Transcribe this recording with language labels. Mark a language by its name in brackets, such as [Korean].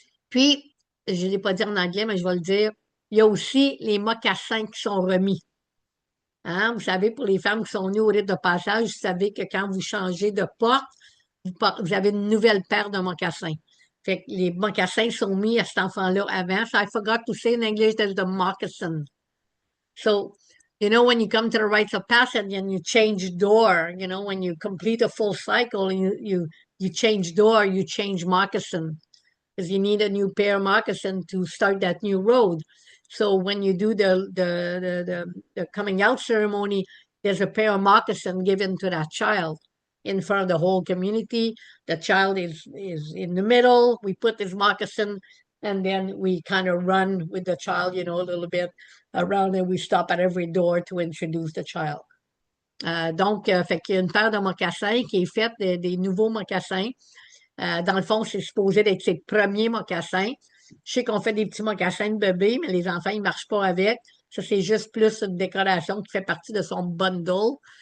[French] Puis, je ne l'ai pas dit en anglais, mais je vais le dire, il y a aussi les mocassins qui sont remis. Hein? Vous savez, pour les femmes qui sont nées au rite de passage, vous savez que quand vous changez de porte, vous avez une nouvelle paire de mocassins. Fait que les mocassins sont mis à cet enfant-là avant. [English] So I forgot to say in English there's the moccasin. So, when you come to the rites of passage and you change door, when you complete a full cycle, you change door, you change moccasin. Because you need a new pair of moccasin to start that new road. So when you do the coming out ceremony, there's a pair of moccasin given to that child in front of the whole community. The child is in the middle. We put this moccasin, and then we kind of run with the child, a little bit around, and we stop at every door to introduce the child. [French] Donc, fait qu'il y a une paire de mocassins qui est faite des nouveaux mocassins. Dans le fond, c'est supposé d'être ses premiers mocassins. Je sais qu'on fait des petits mocassins de bébé, mais les enfants, ils ne marchent pas avec. Ça, c'est juste plus une décoration qui fait partie de son bundle.